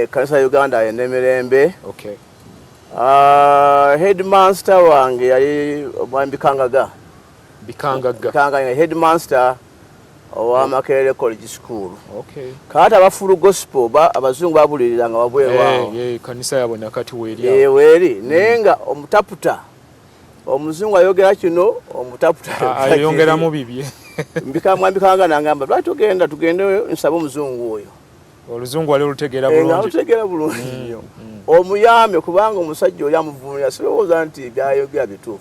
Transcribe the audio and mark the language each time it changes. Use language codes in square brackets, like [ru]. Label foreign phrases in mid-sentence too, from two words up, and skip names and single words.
[lg] Kanisa ya Uganda y'Emirembe. Okay. Headmaster wange yali omwami Bikangaga. Headmaster owa Makerere College School. Okay. Kati abafulu gospel abazungu babulirira nga wabweru wao. Kanisa yabo nakati weeri. Weeri nenga omutaputa omuzungu ayogera kino omutaputa ayongeramu bibye. Mbikanga nangamba lwatugende nsaba omuzungu oyo. Oluzungu wali lutegeera bulungi. Lutegeera bulungi. Omuyambe kubanga omusajja oli amuvunulira sirowooza nti byayogera bituufu.